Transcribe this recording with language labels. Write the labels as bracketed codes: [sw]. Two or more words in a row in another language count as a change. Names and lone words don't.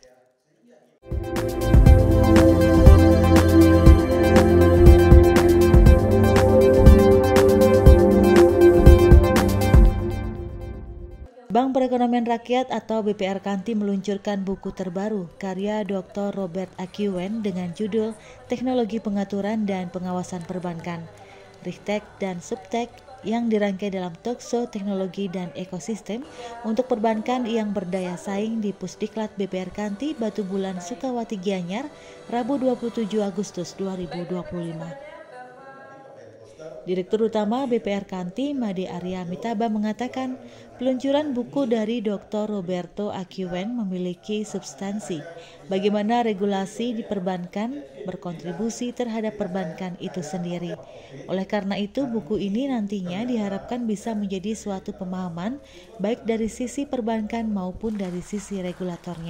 [id] Bank Perekonomian Rakyat atau BPR Kanti meluncurkan buku terbaru karya Dr. Robert Akiwen dengan judul Teknologi Pengaturan dan Pengawasan Perbankan, Ristek dan Subtek, yang dirangkai dalam Tokso Teknologi dan Ekosistem untuk perbankan yang berdaya saing di Pusdiklat BPR Kanti Batu Bulan Sukawati Gianyar, Rabu 27 Agustus 2025. Direktur Utama BPR Kanti, Made Arya Mitaba, mengatakan peluncuran buku dari Dr. Roberto Akiwen memiliki substansi bagaimana regulasi di perbankan berkontribusi terhadap perbankan itu sendiri. Oleh karena itu, buku ini nantinya diharapkan bisa menjadi suatu pemahaman baik dari sisi perbankan maupun dari sisi regulatornya.